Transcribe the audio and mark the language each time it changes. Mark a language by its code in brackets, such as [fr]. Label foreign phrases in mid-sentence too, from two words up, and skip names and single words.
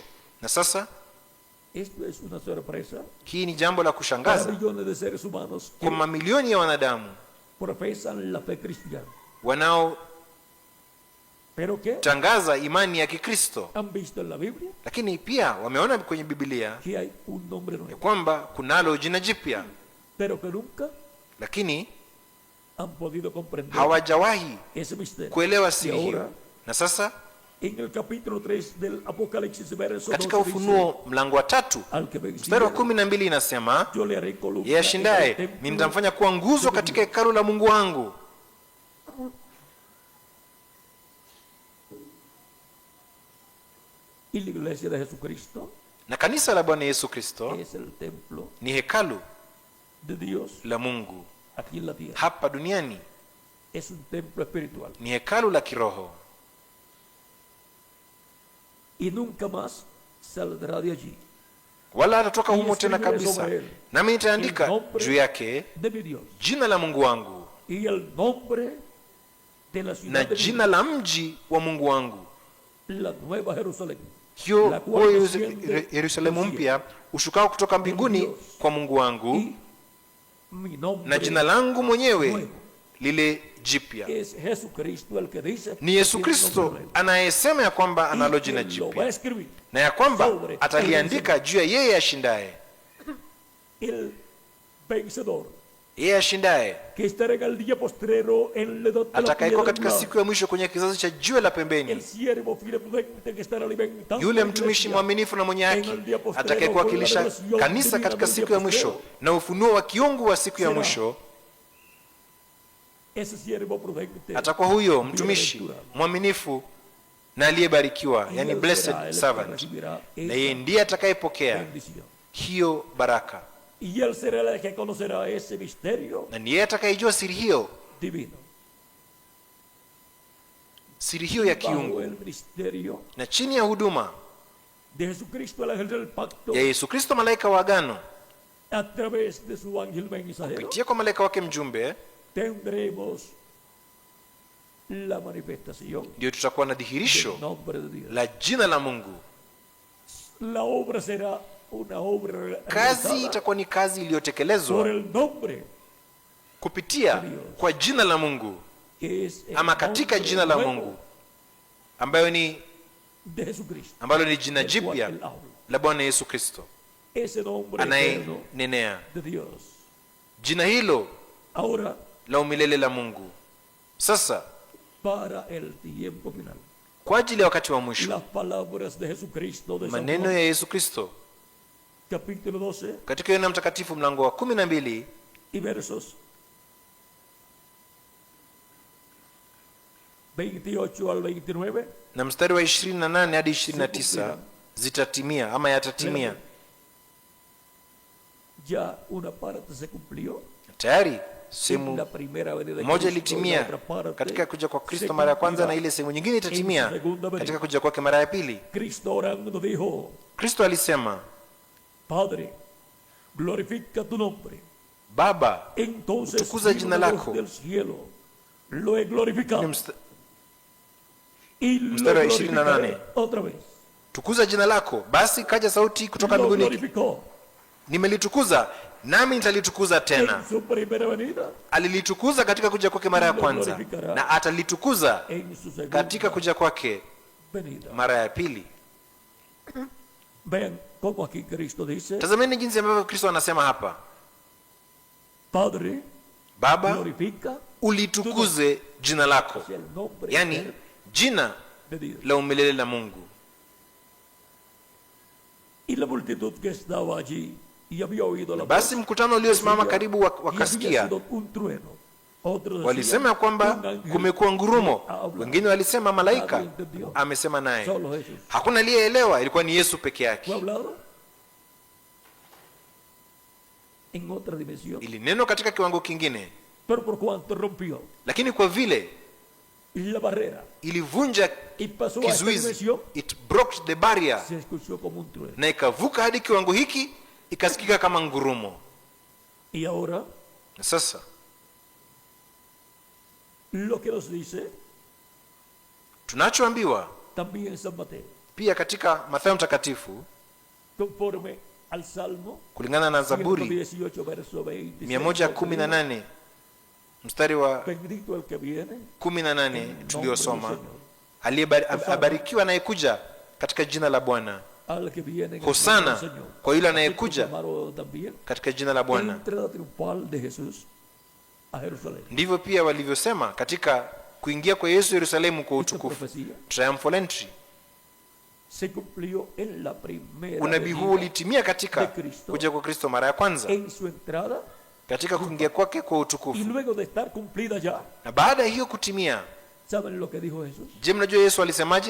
[sw] Na sasa hii ni jambo la kushangaza kwa mamilioni ya wanadamu wanaotangaza imani ya Kikristo, lakini pia wameona kwenye Biblia ya kwamba kunalo jina jipya, lakini [es] han podido comprender [sw] hawajawahi [es] ese misterio. [sw] kuelewa [es] Y [sw] siri [es] ahora, [sw] hiyo. Na sasa [es] en el capítulo 3 del Apocalipsis, verso 12, [sw] katika [es] dice, [sw] Ufunuo mlango wa 3 [es] al que [sw] mstari wa [es] venciere, [sw] 12 inasema, [es] yo le haré columna [sw] yeye [es] en el [sw] ashindaye [es] templo [sw] mimi nitamfanya kuwa nguzo katika hekalu la Mungu wangu. [es] y la iglesia de Jesucristo [sw] Na kanisa la Bwana Yesu Kristo [es] es el templo [sw] ni hekalu [es] de Dios [sw] la Mungu [es] aquí en la tierra. [sw] hapa duniani, [es] Es un templo espiritual. [sw] ni hekalu la kiroho, [es] Y nunca más saldrá de allí. [sw] wala hatatoka humo tena kabisa. Nami nitaandika juu yake [es] De mi Dios. [sw] jina la Mungu wangu [es] Y el nombre de la ciudad [sw] na [es] de mi [sw] jina la mji wa Mungu wangu, [es] Dios, la nueva Jerusalén. [sw] hiyo [es] La cual [sw] huyo [es] desciende [sw] Yerusalemu [es] del [sw] mpya ushukao kutoka mbinguni [es] Dios. [sw] kwa Mungu wangu, [es] Y mi nombre [sw] na jina langu mwenyewe [es] nuevo [sw] lile jipya. [es] es Jesucristo, el que dice [sw] Ni Yesu [es] que [sw] Kristo [es] tiene nombre nuevo. [sw] anayesema ya kwamba analo [es] Y [sw] jina [es] que lo va a [sw] jipya, [es] escribir [sw] na ya kwamba [es] sobre [sw] ataliandika juu ya yeye ashindaye. [es] el vencedor, [sw] Yeye ashindaye [es] que estará en el día postrero en la edad de la [sw] atakayekuwa [es] piedra [sw] katika [es] angular. [sw] siku ya mwisho kwenye kizazi cha jiwe la [es] El [sw] pembeni, [es] siervo fiel y prudente que estará alimentando [sw] yule [es] la [sw] mtumishi [es] iglesia [sw] mwaminifu na mwenye haki [es] en el día postrero [sw] atakayekuwakilisha [es] con la revelación [sw] kanisa [es] divina [sw] katika [es] del [sw] siku [es] día [sw] ya mwisho [es] postrero. [sw] na ufunuo wa kiungu wa siku ya [es] Será [sw] mwisho, [es] Ese siervo prudente [sw] atakuwa huyo mtumishi [es] bienaventurado. [sw] mwaminifu na aliyebarikiwa, [es] Y [sw] yani [es] él será [en] blessed [es] el que [en] servant, [es] recibirá [sw] na yeye [es] esa [sw] ndiye atakayepokea [es] bendición. [sw] hiyo baraka, [es] Y él será el que conocerá ese misterio [sw] na ndiye atakayejua siri hiyo, [es] divino. [sw] siri hiyo ya [es] Bajo [sw] kiungu. [es] el misterio [sw] Na chini ya huduma [es] de Jesucristo, el ángel del pacto, [sw] ya Yesu Kristo, malaika wa agano, [es] a través de su ángel mensajero, [sw] kupitia kwa malaika wake mjumbe, [es] tendremos la manifestación [sw] ndio tutakuwa na [es] del [sw] dhihirisho [es] nombre de Dios. [sw] la jina la Mungu. [es] La obra será una obra [sw] Kazi [es] realizada [sw] itakuwa ni kazi [es] por [sw] iliyotekelezwa [es] el nombre [sw] kupitia kwa jina la Mungu, [es] que es el [sw] ama katika [es] nombre [sw] jina la [es] nuevo [sw] Mungu ambayo ni [es] de Jesucristo, [sw] ambalo ni jina [es] del cual [sw] jipya [es] él habla. [sw] la Bwana Yesu Kristo [es] Ese nombre eterno [sw] anayenenea, [es] de Dios. [sw] jina hilo [es] Ahora, [sw] la umilele la Mungu. Sasa [es] para el tiempo final, [sw] kwa ajili ya wakati wa mwisho, [es] las palabras de Jesucristo de San [sw] maneno [es] Juan, [sw] ya Yesu Kristo [es] capítulo 12 [sw] katika Yohana Mtakatifu mlango wa 12 [es] y versos 28 al 29, [sw] na mstari wa 28 hadi 29 zitatimia ama yatatimia. [es] ya una parte se cumplió [sw] Tayari [es] en [sw] sehemu [es] la primera venida de [sw] moja [es] Cristo, y la [sw] ilitimia [es] otra parte [sw] katika kuja kwa [es] se [sw] Kristo mara ya kwanza, na [es] cumplirá. [sw] ile sehemu nyingine itatimia [es] En su segunda venida. [sw] katika kuja kwake mara ya pili. [es] Cristo orando dijo: [sw] Kristo alisema, [es] Padre, glorifica tu nombre. [sw] Baba, [es] Entonces [sw] Utukuza [es] vino [sw] jina [es] la voz [sw] lako. [es] del cielo, lo he glorificado [sw] ni [es] y lo [sw] mstari wa [es] glorificaré [sw] 28. [es] otra vez. [sw] tukuza jina lako. Basi kaja sauti kutoka [es] Lo [sw] mbinguni, [es] glorificó [sw] nimelitukuza nami nitalitukuza [es] en [sw] tena. [es] su primera venida, [sw] Alilitukuza katika kuja kwake mara ya kwanza, na atalitukuza [es] en su segunda [sw] katika kuja kwake [es] venida. [sw] mara ya pili. [es] Vean cómo aquí Cristo dice: [sw] Tazameni jinsi ambavyo Kristo anasema hapa, [es] Padre, [sw] Baba, [es] glorifica [sw] ulitukuze jina lako, [es] el nombre [sw] yani [es] eterno [sw] jina [es] de Dios. [sw] la umilele la Mungu. [es] Y la multitud que estaba allí y había oído la [sw] Basi [es] voz, [sw] mkutano uliosimama [es] decía, [sw] karibu [es] y había [sw] wakasikia, [es] sido un trueno. Otros [sw] walisema ya [es] decían, [sw] kwamba [es] un ángel [sw] kumekuwa ngurumo, [es] ha hablado. [sw] wengine walisema malaika [es] Nadie entendió. [sw] amesema naye. [es] Solo Jesús. [sw] Hakuna aliyeelewa, ilikuwa ni Yesu peke [es] ¿Fue [sw] yake. [es] hablado? En otra dimensión. [sw] Ili neno katika kiwango kingine, [es] Pero por cuanto rompió [sw] lakini kwa vile [es] la barrera [sw] ilivunja [es] y pasó a esta [sw] kizuizi, [es] dimensión, [en] it broke the barrier, [es] se escuchó como un trueno. [sw] na ikavuka hadi kiwango hiki, ikasikika kama ngurumo. [es] Y ahora [sw] Na sasa [es] lo que nos dice [sw] tunachoambiwa [es] también en San Mateo, [sw] pia katika Mathayo Mtakatifu, [es] conforme al Salmo [sw] kulingana na Zaburi [es] 118, verso 26, [sw] 118 mstari wa [es] bendito el que viene [sw] 18 tuliosoma, aliyebarikiwa anayekuja katika jina la Bwana. [es] al que viene en el [sw] Hosana [es] nombre del Señor. [sw] kwa yule [es] Así [sw] anayekuja [es] proclamaron también [sw] katika jina la Bwana. [es] entrada triunfal de Jesús a Jerusalén. [sw] Ndivyo pia walivyosema katika kuingia kwa Yesu Yerusalemu kwa utukufu, [en] triumphal entry. [es] Se cumplió en la primera [sw] Unabii huu ulitimia katika kuja kwa Kristo mara ya kwanza, [es] en su entrada, [sw] katika kuingia kwake kwa [es] y [sw] utukufu. [es] luego de estar cumplida ya. [sw] Na baada ya hiyo kutimia, [es] ¿Saben lo que dijo Jesús? [sw] je, mnajua Yesu alisemaje?